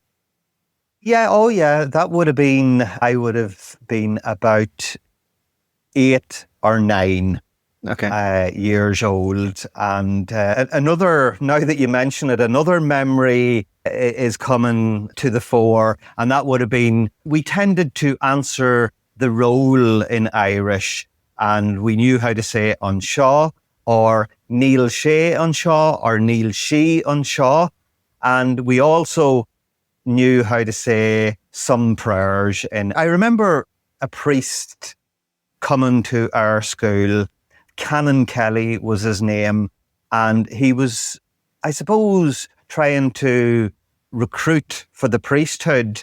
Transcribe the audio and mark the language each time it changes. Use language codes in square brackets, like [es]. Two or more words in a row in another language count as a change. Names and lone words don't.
[en] Yeah, that would have been, I would have been about 8 or 9 years old. And another, now that you mention it, another memory is coming to the fore, and that would have been, we tended to answer the role in Irish, and we knew how to say anseo, or [ga] Níl sé anseo, [en] or [ga] Níl sí anseo, [en] and we also knew how to say some prayers. And I remember a priest coming to our school. Canon Kelly was his name, and he was, I suppose, trying to recruit for the priesthood.